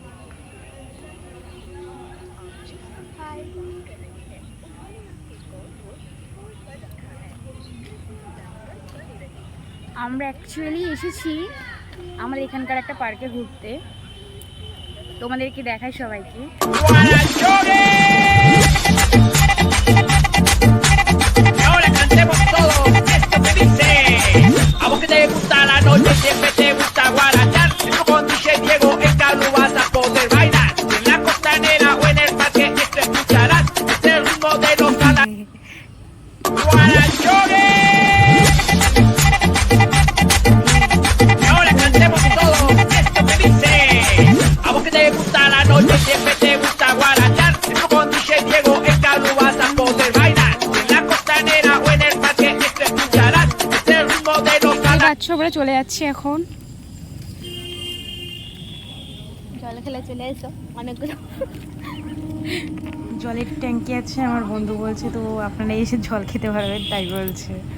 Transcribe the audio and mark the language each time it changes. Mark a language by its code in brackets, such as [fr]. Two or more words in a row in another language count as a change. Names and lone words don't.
[bn] আমরা অ্যাকচুয়ালি এসেছি আমাদের এখানকার একটা পার্কে ঘুরতে, তোমাদেরকে দেখাই সবাইকে। [es] Siempre te gusta guarachar, esto conduce Diego, en carro vas a poder bailar. En la costanera o en el parque esto escucharás, es el ritmo de los guarachones. Y ahora cantemos todo, esto que dice. A vos que te gusta la noche, siempre te gusta guarachar, esto conduce Diego, en carro vas a poder bailar. En la costanera o en el parque esto escucharás, es el ritmo de los [bn] আমরা চলে যাচ্ছি এখন। জল খেলে চলে এসো, অনেকগুলো জলের ট্যাঙ্কি আছে আমার বন্ধু বলছে, তো আপনারা এসে জল খেতে পারবেন তাই বলছে।